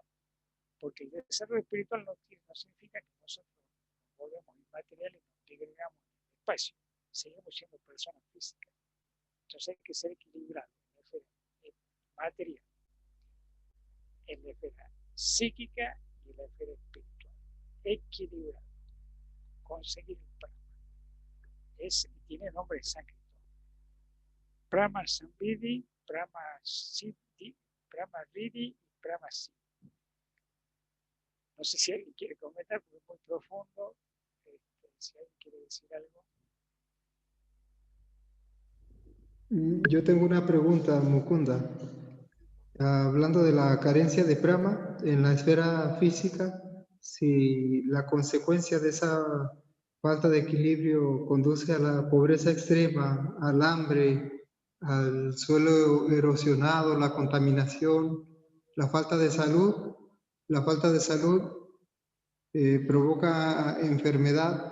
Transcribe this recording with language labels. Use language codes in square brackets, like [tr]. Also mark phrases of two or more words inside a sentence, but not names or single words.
[es] Porque el desarrollo espiritual no significa que nosotros nos volvemos inmateriales y nos integramos en el espacio, seguimos siendo personas físicas. Entonces hay que ser equilibrado en la esfera material, en la esfera psíquica y en la esfera espiritual. Equilibrado. Conseguir el Brahma. Tiene nombre en sánscrito. Brahma Samvidi, Brahma Siddhi, Brahma Riddhi y Brahma Siddhi. No sé si alguien quiere comentar, porque es muy profundo. Si alguien quiere decir algo. Yo tengo una pregunta, Mukunda. Hablando de la carencia de Brahma en la esfera física, si la consecuencia de esa falta de equilibrio conduce a la pobreza extrema, al hambre, al suelo erosionado, la contaminación, la falta de salud provoca enfermedad.